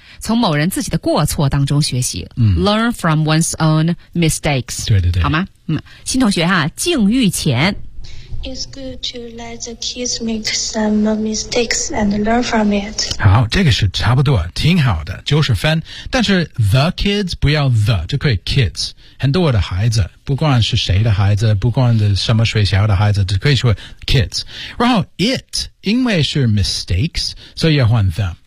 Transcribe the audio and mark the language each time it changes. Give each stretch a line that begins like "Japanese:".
Chinese: 从某人自己的过错当中学习、嗯、
English: Learn from one's own mistakes.
Chinese: 对对对。好吗、嗯、新同学哈静玉前。
English: It's good to let the kids make some mistakes and learn from it.
Chinese: 好这个是差不多挺好的就是分。但是 the kids 不要 the, 就可以 kids。很多的孩子不管是谁的孩子不管是什么学校的孩子只可以说 kids 然后 it 因为是 mistakes 所以要换 them